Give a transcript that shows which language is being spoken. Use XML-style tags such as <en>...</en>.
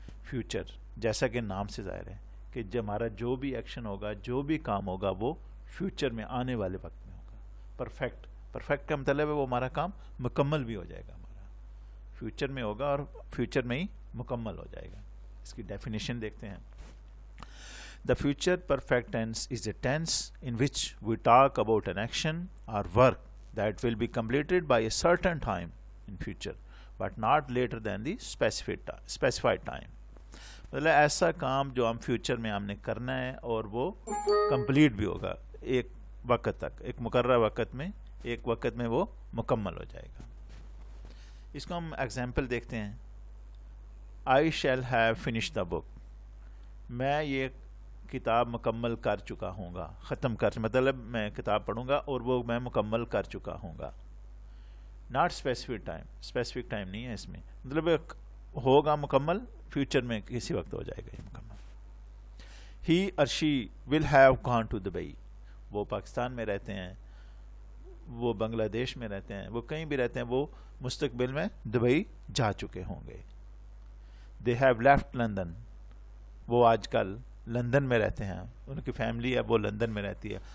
<ur>Future جیسا کہ نام سے ظاہر ہے کہ ہمارا جو بھی ایکشن ہوگا، جو بھی کام ہوگا، وہ فیوچر میں آنے والے وقت میں ہوگا. پرفیکٹ کا مطلب ہے وہ ہمارا کام مکمل بھی ہو جائے گا، ہمارا فیوچر میں ہوگا اور فیوچر میں ہی مکمل ہو جائے گا. اس کی ڈیفینیشن دیکھتے ہیں.</ur> <en>The future perfect tense is a tense in which we talk about an action or work that will be completed by a certain time in future, but not later than the specified time.</en> <ur>مطلب ایسا کام جو ہم future میں ہم نے کرنا ہے اور وہ کمپلیٹ بھی ہوگا ایک وقت تک، ایک مقررہ وقت میں، ایک وقت میں وہ مکمل ہو جائے گا. اس کو ہم ایگزامپل دیکھتے ہیں.</ur> <en>I shall have finished the book.</en> <ur>میں یہ کتاب مکمل کر چکا ہوں گا. ختم کر مطلب میں کتاب پڑھوں گا اور وہ میں مکمل کر چکا ہوں گا.</ur> <en>not specific time</en> <ur>نہیں ہے اس میں، مطلب ہوگا مکمل، فیوچر میں کسی وقت ہو جائے گا یہ مکمل.</ur> <en>He or she will have gone to Dubai.</en> <ur>وہ پاکستان میں رہتے ہیں، وہ بنگلہ دیش میں رہتے ہیں، وہ کہیں بھی رہتے ہیں، وہ مستقبل میں دبئی جا چکے ہوں گے.</ur> <en>They have left London.</en> <ur>وہ آج کل لندن میں رہتے ہیں، ان کی فیملی ہے وہ لندن میں رہتی ہے.</ur>